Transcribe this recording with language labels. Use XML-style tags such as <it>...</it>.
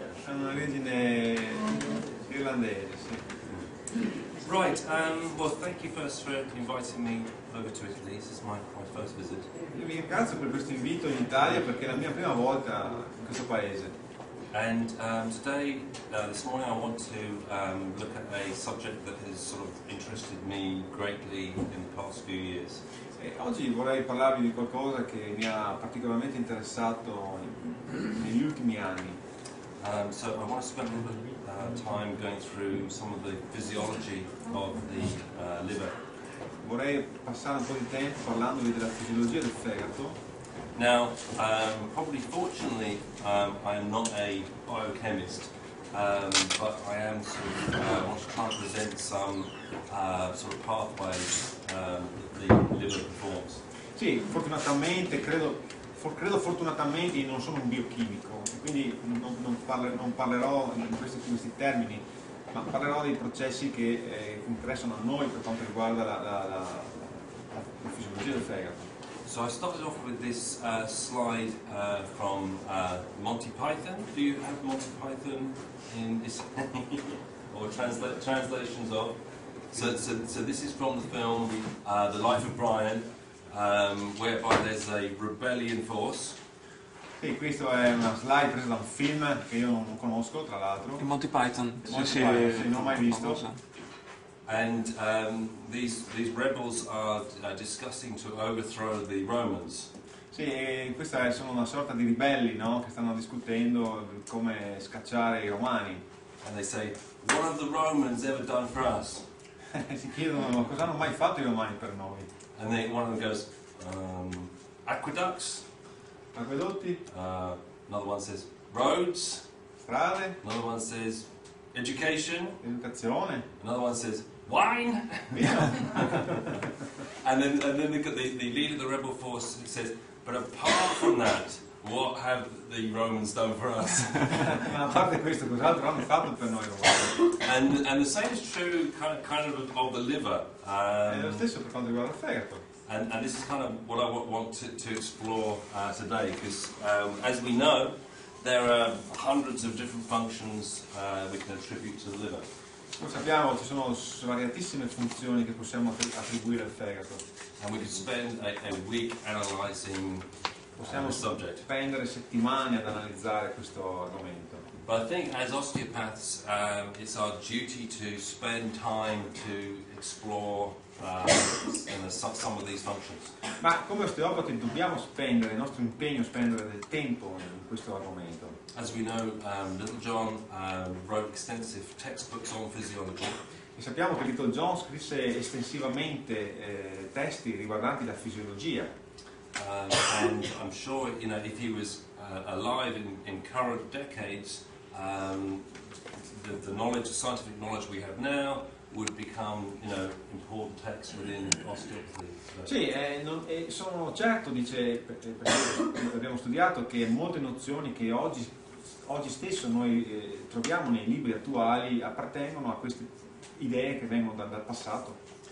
<it>Ha un'origine irlandese, sì.</it> <en>Right, well thank you first for inviting me over to Italy. This is my first visit.</en> <it>Io vi ringrazio per questo invito in Italia perché è la mia prima volta in questo paese.</it> <en>And today, this morning, I want to look at a subject that has sort of interested me greatly in the past few years.</en> <it>E oggi vorrei parlarvi di qualcosa che mi ha particolarmente interessato negli ultimi anni.</it> <en>So I want to spend a little bit time going through some of the physiology of the liver.</en> <it>Vorrei passare un po' di tempo parlandovi della fisiologia del fegato.</it> <en>Now, probably fortunately, I am not a biochemist, but I am sort of want to try and present some sort of pathways that the liver performs.</en> <it>Sì, fortunatamente, credo fortunatamente non sono un biochimico, e quindi non parlerò in questi termini, ma parlerò dei processi che interessano a noi per quanto riguarda la fisiologia del fegato.</it> <en>So I started off with this slide from Monty Python. Do you have Monty Python in this or translations of? So this is from the film The Life of Brian, whereby there's a rebellion force.</en> <it>Sì, questo è una slide presa da un film che io non conosco, tra l'altro. Monty Python. Monty Python, sì, non ho mai visto.</it> <en>And these rebels are discussing to overthrow the Romans.</en> <it>Sì, questa sono una sorta di ribelli, no? Che stanno discutendo come scacciare i romani.</it> <en>And they say, what have the Romans ever done for us?</en> <it>Si chiedono cosa hanno mai fatto i romani per noi.</it> <en>And then one of them goes, aqueducts.</en> <it>Acquedotti,</it> <en>Another one says, roads.</en> <it>strade,</it> <en>Another one says, education.</en> <it>educazione,</it> <en>Another one says, wine.</en> <it>vino.</it> <en>And then the leader of the rebel force says, but apart from that, what have the Romans done for us?</en> <it>Ma a parte questo, cos'altro hanno fatto per noi romani?</it> <en>And the same is true kind of the liver.</en> <it>È lo stesso per quanto riguarda il fegato.</it> <en>And this is kind of what I want to explore today, because as we know, there are hundreds of different functions we can attribute to the liver.</en> <it>Come sappiamo ci sono svariatissime funzioni che possiamo attribuire al fegato.</it> <en>And we could spend a week analysing</en> <it>Possiamo</it> <en>the subject.</en> <it>spendere settimane ad analizzare questo argomento.</it> <en>But I think as osteopaths, it's our duty to spend time to explore some of these functions.</en> <it>Ma come osteopati dobbiamo spendere, il nostro impegno è spendere del tempo in questo argomento.</it> <en>As we know, Little John wrote extensive textbooks on physiology.</en> <it>E sappiamo che Little John scrisse estensivamente testi riguardanti la fisiologia.</it> <en>And I'm sure, you know, if he was alive in current decades, the knowledge, the scientific knowledge we have now, would become, you know, important texts within osteopathy.</en> <it>Sì, sono certo, dice, perché abbiamo studiato, che molte nozioni che oggi stesso noi troviamo nei libri attuali appartengono a queste idee che vengono dal passato.</it>